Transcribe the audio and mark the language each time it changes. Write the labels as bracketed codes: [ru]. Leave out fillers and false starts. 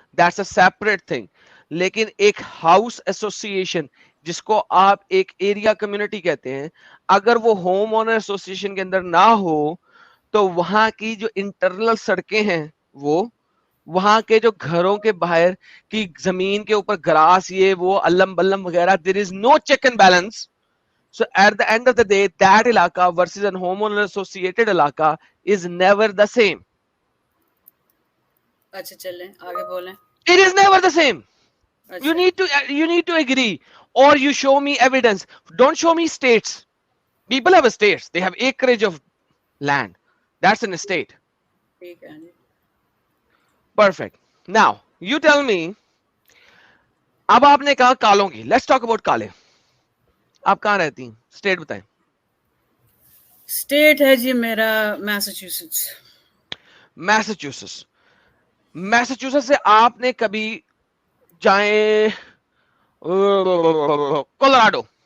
[en] That's a separate thing. [ur] لیکن ایک house ایسوسی ایشن جس کو آپ ایک ایریا کمیونٹی کہتے ہیں, اگر وہ ہوم اونر ایسوسی ایشن کے اندر نہ ہو تو وہاں کی جو انٹرنل سڑکیں ہیں, وہ وہاں کے جو گھروں کے باہر کی زمین کے اوپر گراس یہ وہ علم بلم وغیرہ, [en] there is no check and balance. So at the end of the day, that علاقہ versus an homeowner associated علاقہ is never the same. [ur] اچھا چلیں آگے بولیں. [en] It is never the same. You [ur] اچھا [en] need to agree or you show me evidence. Don't show me states. People have states. They have acreage of land. That's an estate. [ur] ٹھیک ہے جی. [en] Perfect. Now, you tell me. [ur] اب آپ نے کہا کالوں کی. [en] Let's talk about کالے. [ur] آپ کہاں رہتی ہیں؟ اسٹیٹ بتائیں. اسٹیٹ ہے جی میرا میساچیوسیٹس. میساچیوسٹس. میساچیوسٹس سے آپ نے کبھی جائیں کولوراڈو.